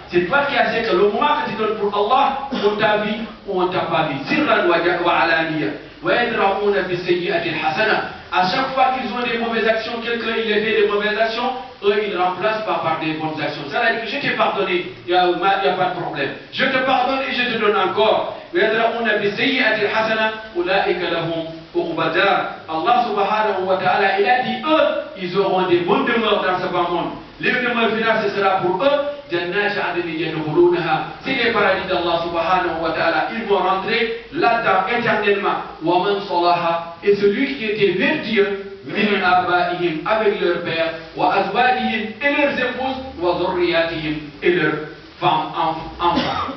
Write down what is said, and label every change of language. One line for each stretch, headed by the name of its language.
French: C'est toi qui as dit que le moment que tu donnes pour Allah, on t'a vu ou on t'a pas vu.
Arabic: Sirran wa alaniya. Wa yadra'una bis sayyi'ati al-hasana.
French: À chaque fois qu'ils ont des mauvaises actions, quelqu'un il fait des mauvaises actions, eux ils remplacent par des bonnes actions. Ça veut dire que je t'ai pardonné, il n'y a pas de problème. Je te pardonne et je te donne encore.
Arabic: ويدرؤون بالسيئة الحسنة أولئك لهم عقبى الدار.
French: Allah subhanahu wa ta'ala, il a dit eux, ils auront des bonnes demeures dans ce bas monde. Les demeures finales, ce sera pour eux.
Arabic: جنات عدن يدخلونها.
French: C'est les paradis d'Allah subhanahu wa ta'ala. Ils vont rentrer là-dedans éternellement.
Arabic: ومن صلح,
French: et celui qui était vertueux
Arabic: من آبائهم,
French: avec leur père,
Arabic: وأزواجهم,
French: et leurs épouses,
Arabic: وذرياتهم,
French: et leurs femmes, enfants.